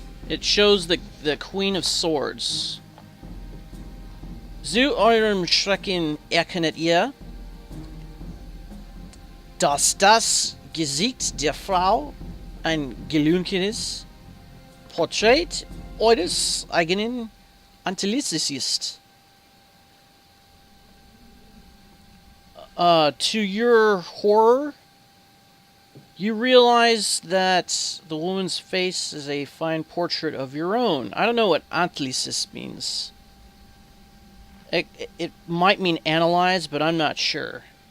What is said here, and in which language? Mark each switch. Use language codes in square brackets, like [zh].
[en] It shows the Queen of Swords. [de] Zu eurem Schrecken erkennt ihr, dass das Gesicht der Frau ein gelungenes Porträt eures eigenen Antlitz ist. [en] To your horror, you realize that the woman's face is a fine portrait of your own. I don't know what antlitz means. It might mean analyze, but I'm not sure.